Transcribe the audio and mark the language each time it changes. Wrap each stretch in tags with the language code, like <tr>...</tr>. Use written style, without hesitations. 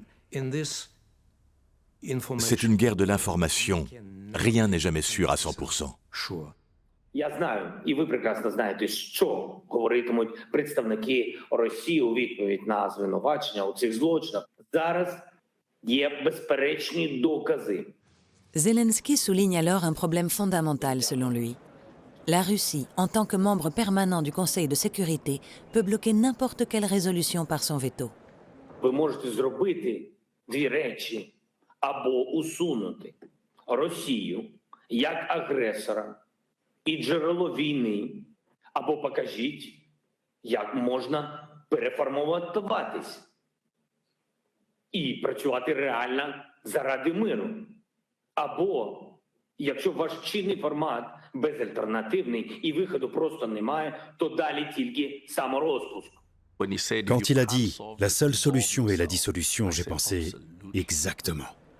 <fr>C'est une guerre de l'information. Rien n'est jamais sûr à 100%.</fr> <uk>Я знаю, і ви прекрасно знаєте, що говоритимуть представники Росії у відповідь на звинувачення у цих злочинах. Зараз є безперечні докази.</uk> <fr>Zelensky souligne alors un problème fondamental selon lui. La Russie, en tant que membre permanent du Conseil de sécurité, peut bloquer n'importe quelle résolution par son veto.</fr> <uk>Ви можете зробити 2 речі. Або усунути Росію як агресора і джерело війни, або покажіть, як можна переформатуватись і працювати реально заради миру. Або, якщо ваш чинний формат безальтернативний і виходу просто немає, то далі тільки саморозпуск.</uk> <fr>Quand il a dit « la seule solution est la dissolution », j'ai pensé exactement.</fr>